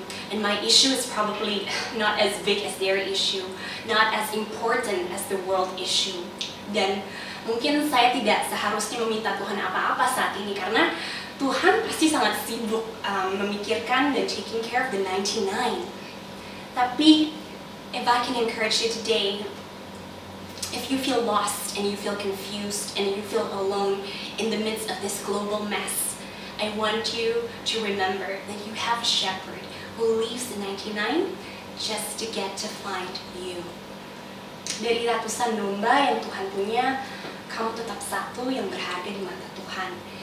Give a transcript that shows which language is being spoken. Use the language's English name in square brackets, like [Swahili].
[English] And my issue is probably not as big as their issue, not as important as the world issue. [Indonesian] Dan mungkin saya tidak seharusnya meminta Tuhan apa-apa saat ini karena Tuhan pasti sangat sibuk memikirkan dan [English] taking care of the 99. Tapi if I can encourage you today, if you feel lost and you feel confused and you feel alone in the midst of this global mess, I want you to remember that you have a shepherd who leaves the 99 just to get to find you. [Indonesian] Dari ratusan domba yang Tuhan punya, kamu tetap satu yang berharga di mata Tuhan.